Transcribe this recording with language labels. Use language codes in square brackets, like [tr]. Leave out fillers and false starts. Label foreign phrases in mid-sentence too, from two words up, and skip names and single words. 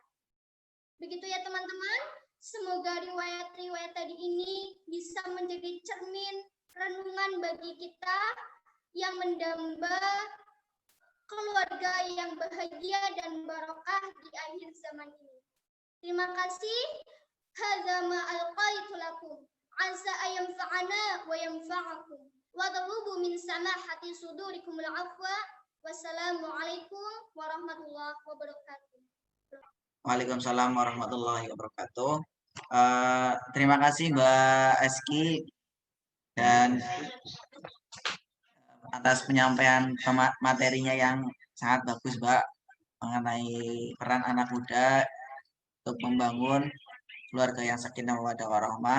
[id] Begitu ya teman-teman, semoga riwayat-riwayat tadi ini bisa menjadi cermin renungan bagi kita yang mendamba keluarga yang bahagia dan barokah di akhir zaman ini. Terima kasih. [ar] هذا ما ألقيت لكم. عسى أن ينفعنا و ينفعكم. و أطلب من سماحة صدوركم العفو. والسلام عليكم ورحمة الله وبركاته. وعليكم السلام ورحمة الله وبركاته. [id] Terima kasih Mbak Eski dan atas penyampaian materinya yang sangat bagus, Mbak, mengenai peran anak muda untuk membangun keluarga yang [ar] سكينة مودة ورحمة.